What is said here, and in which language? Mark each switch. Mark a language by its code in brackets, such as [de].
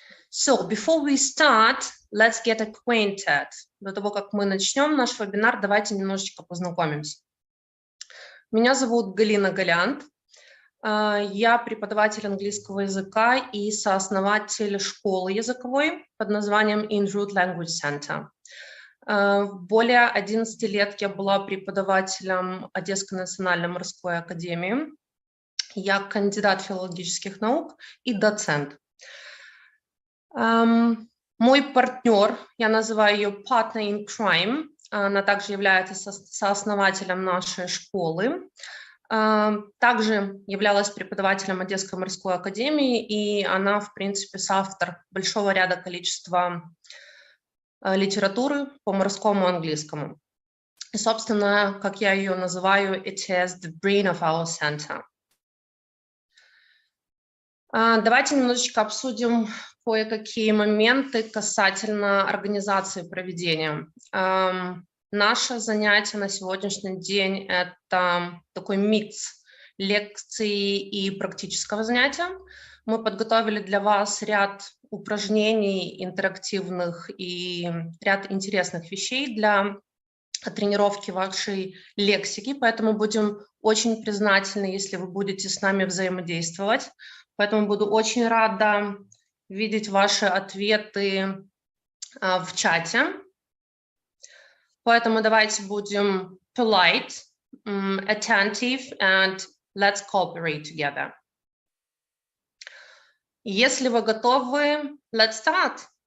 [en] So, before we start, let's get acquainted. [ru] До того, как мы начнем наш вебинар, давайте немножечко познакомимся. Меня зовут Галина Галянт. Я преподаватель английского языка и сооснователь школы языковой под названием In-Route Language Center. Более 11 лет я была преподавателем Одесской национальной морской академии. Я кандидат филологических наук и доцент. Мой партнер, я называю ее [en] partner in crime, [ru] она также является сооснователем нашей школы, также являлась преподавателем Одесской морской академии, и она, в принципе, соавтор большого ряда количества литературы по морскому английскому. И, собственно, как я ее называю, [en] it is the brain of our center. [ru] Давайте немножечко обсудим кое-какие моменты касательно организации проведения. Наше занятие на сегодняшний день – это такой микс лекций и практического занятия. Мы подготовили для вас ряд упражнений интерактивных и ряд интересных вещей для тренировки вашей лексики, поэтому будем очень признательны, если вы будете с нами взаимодействовать. Поэтому буду очень рада видеть ваши ответы в чате. Поэтому давайте будем [en] polite, attentive, and let's cooperate together. [ru] Если вы готовы, [en] let's start.